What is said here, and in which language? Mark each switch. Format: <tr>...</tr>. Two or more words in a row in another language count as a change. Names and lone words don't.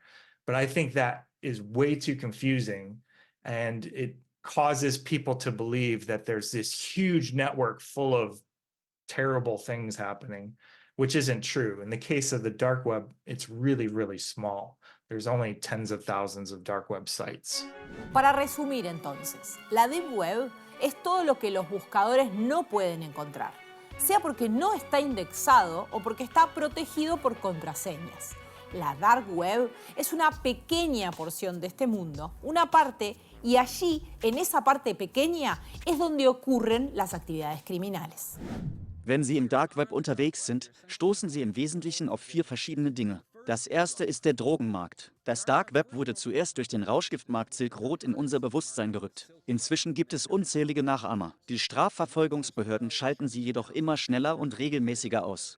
<en>But I think that is way too confusing, and it causes people to believe that there's this huge network full of terrible things happening, which isn't true. In the case of the dark web, it's really, really small. There's only tens of thousands of dark web sites.</en> <es>Para resumir entonces, la Deep Web es todo lo que los buscadores no pueden encontrar, sea porque no está indexado o porque está protegido por contraseñas. La Dark Web es una pequeña porción de este mundo, una parte, y allí, en esa parte pequeña, es donde ocurren las actividades criminales.</es> <de>Wenn Sie im Dark Web unterwegs sind, stoßen Sie im Wesentlichen auf 4 verschiedene Dinge. Das erste ist der Drogenmarkt. Das Dark Web wurde zuerst durch den Rauschgiftmarkt Silk Road in unser Bewusstsein gerückt. Inzwischen gibt es unzählige Nachahmer. Die Strafverfolgungsbehörden schalten sie jedoch immer schneller und regelmäßiger aus.</de>